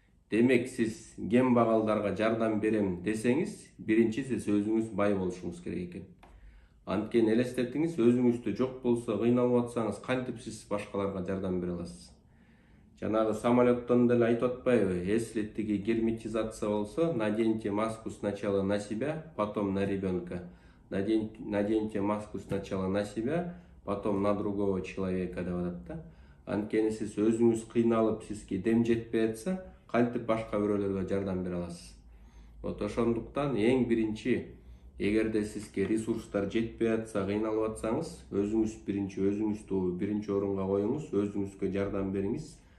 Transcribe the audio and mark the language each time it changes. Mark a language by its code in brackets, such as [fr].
[ky] Демек, сиз кембагалдарга жардам берем десеңиз, биринчи сиз өзүңүз бай болушуңуз керек экен. Анткени элестетиңиз, өзүңүздө жок болсо, кыйналып атсаңыз, кантип сиз башкаларга жардам бере аласыз? Жанагы самолеттон деле айтып атпайбы? [ru] Если [ky] тиги [ru] герметизация [ky] болсо, [ru] наденьте маску сначала на себя, потом на ребенка. Наденьте маску сначала на себя, потом на другого человека [ky] деп атат да. Анткени сиз өзүңүз кыйналып, сизге дем жетпей атса, кантип башка бирөөлөргө жардам бере аласыз? Ошондуктан эң биринчи, эгерде сизге ресурстар жетпей атса, кыйналып атсаңыз, өзүңүз өзүңүздү биринчи орунга коюңуз, өзүңүзгө жардам бериңиз.